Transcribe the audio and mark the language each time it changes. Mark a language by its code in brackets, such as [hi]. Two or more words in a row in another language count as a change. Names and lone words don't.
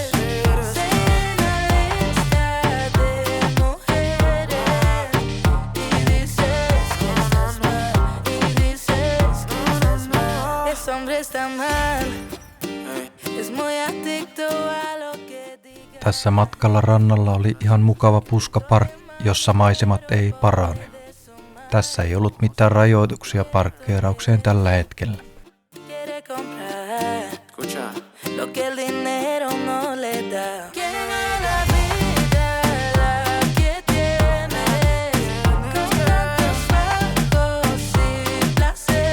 [es] Se llena lista de mujeres y dices que estás mal, y dices que estás mal. Ese hombre está mal, es muy adicto a lo que diga. [fi] Tässä matkalla rannalla oli ihan mukava puskapark, jossa maisemat ei parane. Tässä ei ollut mitään rajoituksia parkkeeraukseen tällä hetkellä. [es] Quiere comprar lo que el dinero no le da. Qué mala vida la que tiene, con tantos bajos y placeres.